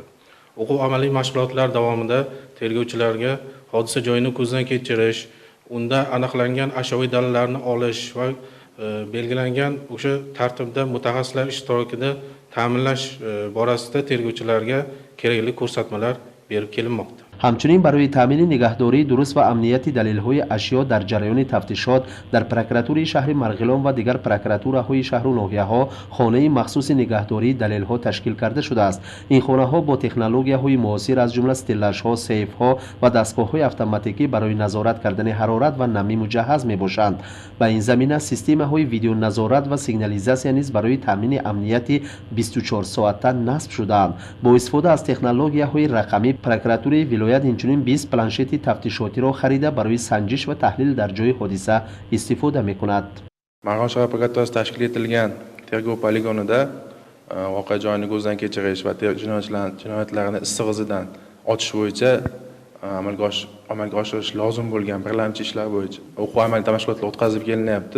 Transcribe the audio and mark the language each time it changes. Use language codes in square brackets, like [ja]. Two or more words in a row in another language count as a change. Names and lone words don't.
[uz] O'quv amaliy mashg'ulotlar davomida tergovchilarga hodisa joyini ko'zdan kechirish, unda aniqlangan ashyoviy dalillarni olish va belgilangan o'sha tartibda mutaxassislar ishtirokida ta'minlash borasida tergovchilarga kerakli ko'rsatmalar berib kelinmoqda. [fa] همچنین برای تامین نگهداری درست و امنیت دلیل‌های اشیا در جریان تفتیشات در پروکراتوری شهر مرغلان و دیگر پروکراتورهای شهر و ناحیه‌ها خانه مخصوص نگهداری دلیل‌ها تشکیل کرده شده است. این خانه‌ها با تکنولوژی‌های معاصر از جمله استلاش‌ها، سیف‌ها و دستگاه‌های اتوماتیکی برای نظارت کردن حرارت و نمی مجهز می‌باشند. به این زمینه سیستم‌های ویدیو نظارت و سیگنالیزاسیون نیز برای تامین امنیت 24 ساعته نصب شده‌اند. با استفاده از تکنولوژی‌های رقمی پروکراتوری ولایت اینچنین 20 پلنشت تفتیشاتی را خریده برای سنجش و تحلیل در جای حادثه استفاده می‌کند. [uz] Marg'ilon shahar prokuraturasi tashkil etilgan tergov poligonida voqea joyini ko'zdan kechirish va jinoyatlarni issig'i izidan ochish bo'yicha amalga oshirish lozim bo'lgan birlamchi ishlar bo'yicha o'quv amaliy mashg'ulotlar o'tkazib kelinyapti.